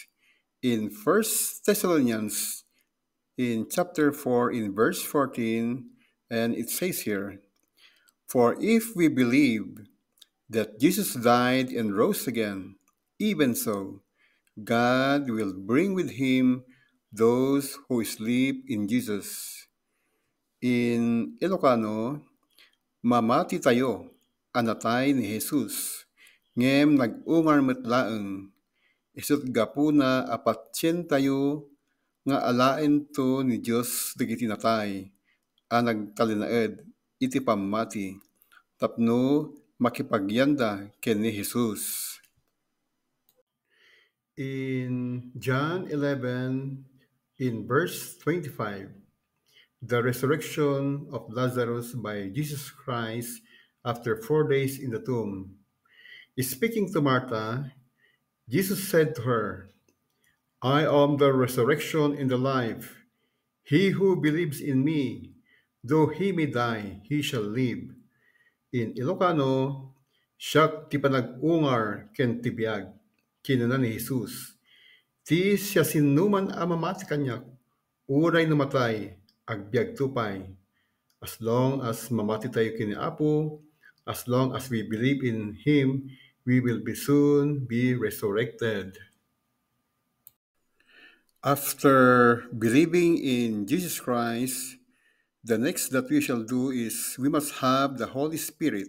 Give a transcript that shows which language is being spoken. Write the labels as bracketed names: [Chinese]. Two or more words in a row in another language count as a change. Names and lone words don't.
[English] In 1 Thessalonians in chapter 4 in verse 14, and it says here, for if we believe that Jesus died and rose again, even so, God will bring with Him those who sleep in Jesus. In Ilocano, [Iloko] mamati tayo, anatay ni Jesus, ngem nag-ungar metlaeng. Isut gapuna apatsyen tayo nga alaen to ni Dios dagiti natay a nagtalinaed iti pammati tapno makipagyanda ken ni Jesus. [English] In John 11, in verse 25, the resurrection of Lazarus by Jesus Christ after 4 days in the tomb. Speaking to Martha, Jesus said to her, I am the resurrection and the life. He who believes in me, though he may die, he shall live. In Ilocano, [Iloko] siya ti panag-ungar ken tibiyag. Kinuna ni Jesus. Ti siya sinuman amamati kanyak, uray namatay, agbyag tupay. [English] As long as [Iloko] mamati tayo kini Apo, [English] as long as we believe in Him, we will be soon be resurrected. After believing in Jesus Christ, the next that we shall do is we must have the Holy Spirit.